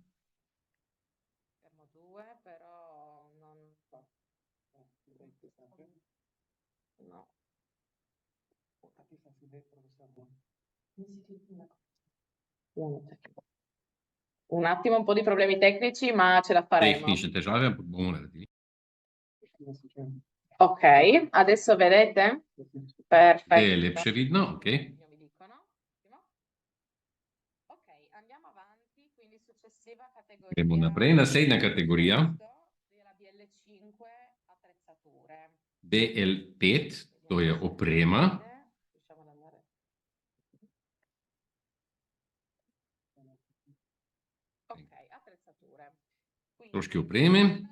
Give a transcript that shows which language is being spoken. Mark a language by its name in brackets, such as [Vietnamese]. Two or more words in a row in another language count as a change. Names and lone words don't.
[Italian] Un attimo, un po' di problemi tecnici, ma ce la faremo. [Slovenian] Tehnične težave, ampak bomo naredili. [Italian] Ok, adesso vedete? Perfetto. [Slovenian] Je lepše vidno, ok. Gremo naprej, naslednja kategorija. BL5, to je oprema. Stroški opreme.